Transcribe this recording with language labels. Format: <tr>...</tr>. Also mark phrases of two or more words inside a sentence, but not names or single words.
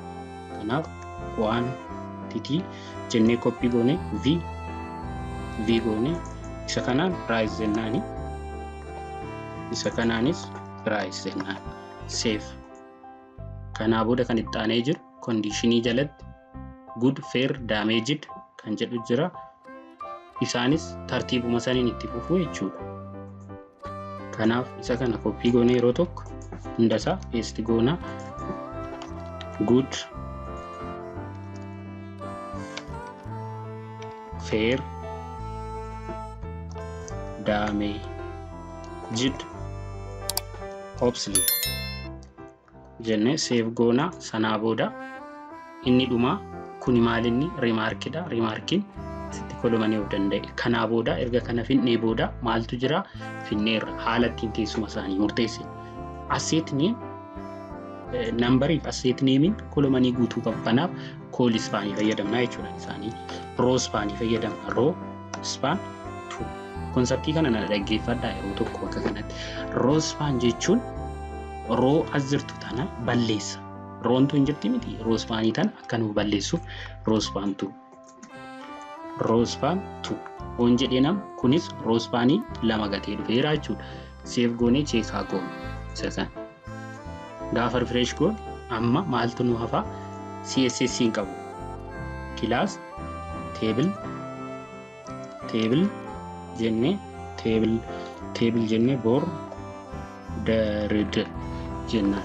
<om>Kanaaf quantity jennee copy goone V goone. Isa kanaan price jennaani. Isa kanaanis price jennaan. Save. Kanaa booda kan itti aanee jiru conditionii jalatti</om> <en>good, fair, damaged</en> <om>kan jedhu jira. Isaanis tartiibuma saniin itti fufu jechuudha. Kanaaf isa kana copy goone yeroo tokko hundasaa paste goona.</om> <en>Good, fair, damaged, obsolete</en> <om>jenne save goona. Sanaa booda inni dhuma kuni maalinni remarkidha. Remarkin sitti kolomanii of danda'e. Kanaa booda erga kana finnee booda maaltu jira? Finneerra haala ittiin teessuma isaanii murteesse.</om> <en>Asset name number if asset name</en> <om>kolomanii guutuu qabu. Kanaaf</om> <en>call span</en> <om>fayyadamna jechuudha. Isaanii</om> <en>row span</en> <om>fayyadamna.</om> <en>Row span</en> <om>konseptii kana na dhaggeeffadhaa yeroo tokko bakka kanatti.</om> <en>Row span</en> <om>jechuun row as jirtu tana balleessa. Roon tun jirti miti. Row spanii tana akka nu balleessuuf</om> <en>row span 2 on</en> <om>jedhee nam kunis row spanii lama gatee dhufeera jechuudha. Save goone check haa goone. Isa kana gaafa refresh goone amma maaltu nu hafa? CSS hin qabu.</om> <en>Class table</en> <om>jenne table jenne bordered jenna.</om>